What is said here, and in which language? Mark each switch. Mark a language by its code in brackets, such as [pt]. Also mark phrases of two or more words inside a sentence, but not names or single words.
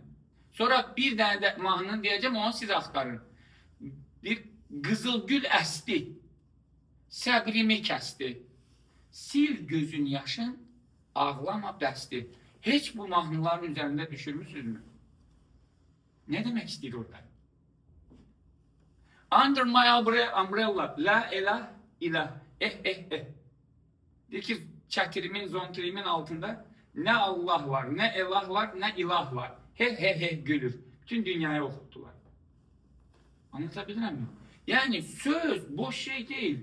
[az] Sonra bir dənə də mahnını deyəcəm, onu siz axtarın. Bir qızılgül əsti, səbrimi kəsti, sil gözün yaşın, ağlama bəsti. Heç bu mahnıların üzərində düşürmüsünüzmü? [tr] Ne demek [az] istəyir orada? [en] Under my umbrella, [ar] لا إله إله, [az] Deyir ki, çətirimin, zontirimin altında ne Allah var, ne elah var, ne ilah var. He gülür. [tr] Bütün dünyaya okuttular. Anlatabilir miyim? Yani söz boş şey değil.